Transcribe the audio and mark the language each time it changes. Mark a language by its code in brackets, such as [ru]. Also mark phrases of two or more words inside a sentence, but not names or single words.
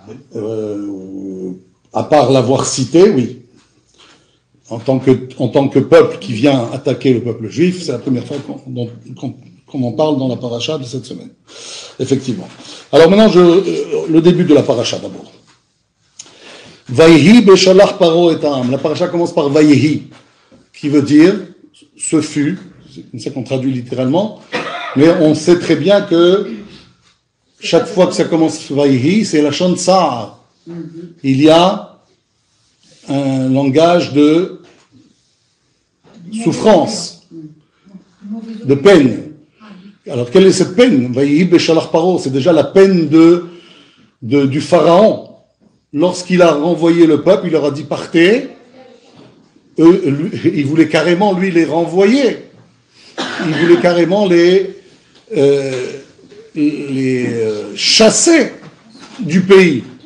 [fr] À part l'avoir cité, oui. En tant que peuple qui vient attaquer le peuple juif, c'est la première fois qu'on en parle dans la paracha de cette semaine. Effectivement. Alors maintenant, le début de la paracha d'abord. [he] ויהי בשלח פרעה את ארם. [fr] La paracha commence par Vayhi, qui veut dire ce fut. C'est comme ça qu'on traduit littéralement. Mais on sait très bien que chaque fois que ça commence Vayhi, c'est la [he] לשון צער. [fr] Il y a un langage de souffrance, de peine. Alors, quelle est cette peine? [he] ויהי בשלח פרעה, [fr] c'est déjà la peine du pharaon. lorsqu'il a renvoyé le peuple, il leur a dit partez. Il voulait carrément, lui, les renvoyer. Il voulait carrément les chasser du pays.